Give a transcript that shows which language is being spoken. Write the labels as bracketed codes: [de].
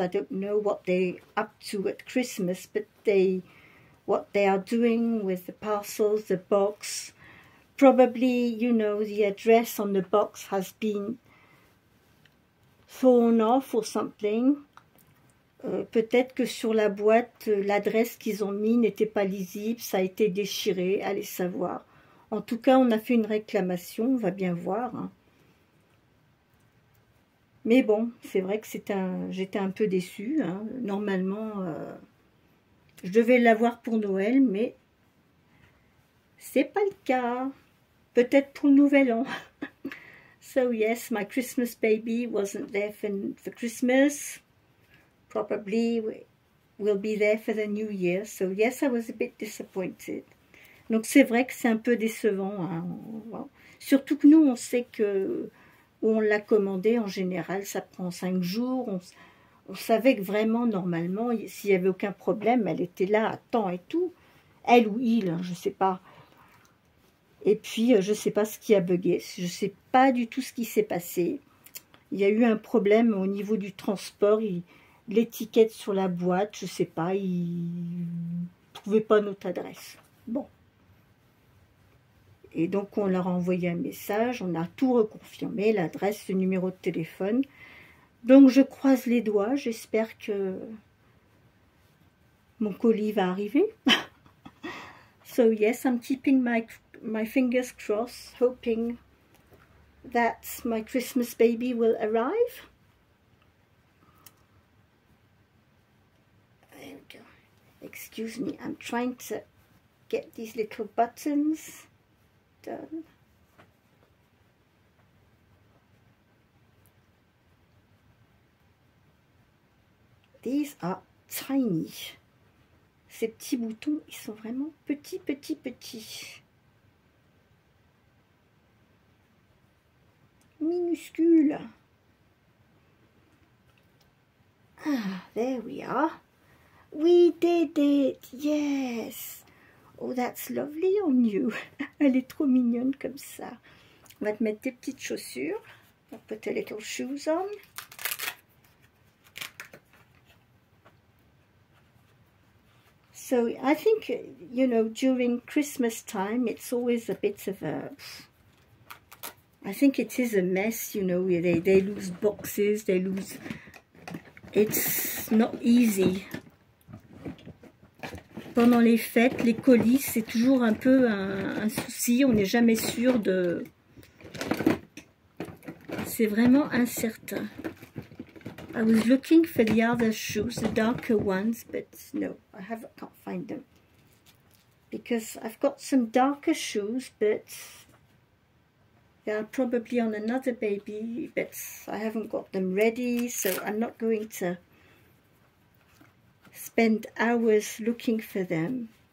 [en] I don't know what they're up to at Christmas, but what they are doing with the parcels, the box. Probably, you know, the address on the box has been thrown off or something. [fr] Peut-être que sur la boîte, l'adresse qu'ils ont mis n'était pas lisible, ça a été déchiré, allez savoir. En tout cas, on a fait une réclamation, on va bien voir. Hein. Mais bon, c'est vrai que j'étais un peu déçue. Hein. Normalement, je devais l'avoir pour Noël, mais c'est pas le cas. Peut-être pour le Nouvel An. [en] So yes, my Christmas baby wasn't there for Christmas. Probably will be there for the New Year. So yes, I was a bit disappointed. [fr] Donc c'est vrai que c'est un peu décevant. Hein. Surtout que nous, on sait que où on l'a commandé, en général, ça prend 5 jours. On savait que vraiment, normalement, s'il n'y avait aucun problème, elle était là à temps et tout. Elle ou il, je ne sais pas. Et puis, je ne sais pas ce qui a bugué. Je ne sais pas du tout ce qui s'est passé. Il y a eu un problème au niveau du transport. L'étiquette sur la boîte, je ne sais pas, il ne trouvait pas notre adresse. Bon. Et donc, on leur a envoyé un message. On a tout reconfirmé, l'adresse, le numéro de téléphone. Donc, je croise les doigts. J'espère que mon colis va arriver. [en] So, yes, I'm keeping my fingers crossed, hoping that my Christmas baby will arrive. There we go. Excuse me, I'm trying to get these little buttons done. These are tiny. [fr] Ces petits boutons, ils sont vraiment petits, petits, petits. Minuscules. [en] Ah, there we are. We did it, yes. Oh, that's lovely on you. [fr] Elle est trop mignonne comme ça. On va te mettre tes petites chaussures. On va [en] put a little shoes on. So I think, you know, during Christmas time, it's always a bit of a... I think it is a mess, you know, they lose boxes, they lose... It's not easy. [fr] Pendant les fêtes, les colis, c'est toujours un peu un souci, on n'est jamais sûr de... C'est vraiment incertain. [en] I was looking for the other shoes, the darker ones, but no, I can't find them. Because I've got some darker shoes, but they are probably on another baby, but I haven't got them ready, so I'm not going to spend hours looking for them.